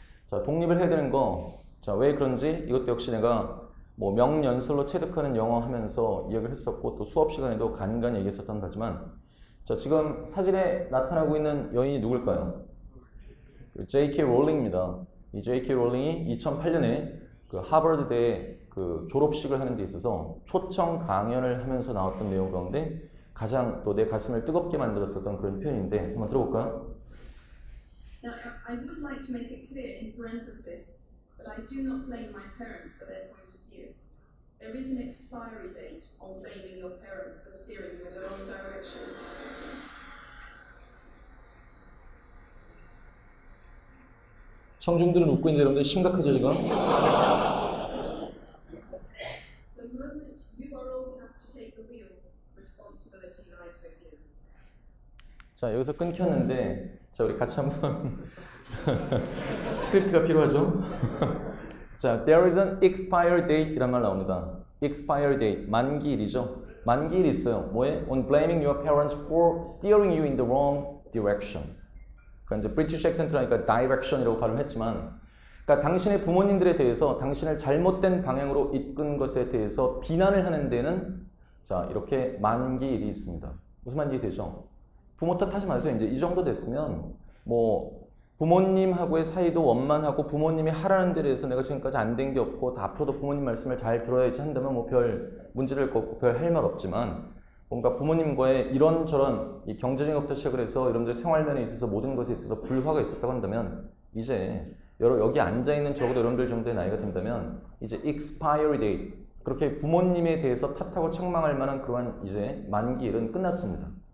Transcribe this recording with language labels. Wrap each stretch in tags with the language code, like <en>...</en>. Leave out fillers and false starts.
<ko>자, 독립을 해야 되는 거, 자, 왜 그런지 이것도 역시 내가 뭐 명연설로 체득하는 영어 하면서 이야기를 했었고 또 수업 시간에도 간간히 얘기했었던 바지만 자, 지금 사진에 나타나고 있는 여인이 누굴까요? J.K. 롤링입니다. 이 J.K. 롤링이 2008년에 그 하버드대 그 졸업식을 하는 데 있어서 초청 강연을 하면서 나왔던 내용 가운데 가장 또 내 가슴을 뜨겁게 만들었었던 그런 표현인데 한번 들어볼까요?</ko> <en>Now, I would like to make it clear in parenthesis that I do not blame my parents for their point of view. There is an expiry date on blaming your parents for steering you in the wrong direction.</en> <ko>청중들은 웃고 있는데 여러분들 심각하죠 지금?</ko> <en>The moment you are old enough to take the wheel, responsibility lies with you.</en> <ko>자, 여기서 끊겼는데 자, 우리 같이 한번 스크립트가 필요하죠? 자,</ko> <en>there is an expiry date</en> <ko>이란 말 나옵니다.</ko> <en>expiry date,</en> <ko>만기일이죠. 만기일이 있어요. 뭐에?</ko> <en>On blaming your parents for steering you in the wrong direction.</en> <ko>그러니까 이제 브리티시 액센트라니까 direction이라고 발음했지만, 그러니까 당신의 부모님들에 대해서 당신을 잘못된 방향으로 이끈 것에 대해서 비난을 하는 데는 자, 이렇게 만기일이 있습니다. 무슨 만기일이 되죠? 부모 탓하지 마세요. 이제 이 정도 됐으면 뭐 부모님하고의 사이도 원만하고 부모님이 하라는 대로 해서 내가 지금까지 안 된 게 없고 앞으로도 부모님 말씀을 잘 들어야지 한다면 뭐 별 문제될 거 없고 별 할 말 없지만 뭔가 부모님과의 이런저런 이 경제적인 것부터 시작을 해서 여러분들 생활면에 있어서 모든 것에 있어서 불화가 있었다고 한다면 이제 여기 앉아있는 적어도 여러분들 정도의 나이가 된다면 이제 expiry date 그렇게 부모님에 대해서 탓하고 책망할 만한 그러한 이제 만기일은 끝났습니다.</ko>